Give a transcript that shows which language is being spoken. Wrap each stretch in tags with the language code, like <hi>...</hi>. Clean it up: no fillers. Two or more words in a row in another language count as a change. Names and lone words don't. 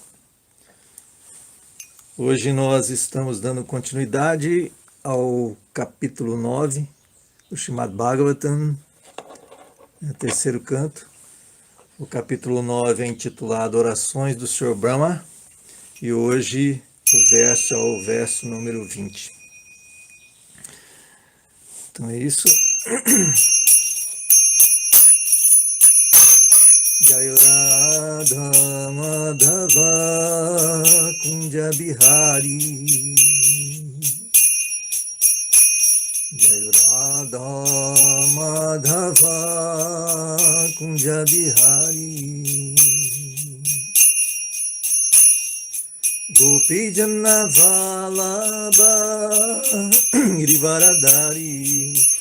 <pt>Hoje nós estamos dando continuidade ao capítulo 9 do Srimad Bhagavatam, o terceiro canto. O capítulo 9 é intitulado Orações do Sr. Brahma e hoje o verso é o verso número 20. Então é isso.</pt> <sa>जय राधा माधव कुञ्ज बिहारी, जय राधा माधव कुञ्ज बिहारी, गोपी जन वल्लभ गिरिवरधारी,</sa>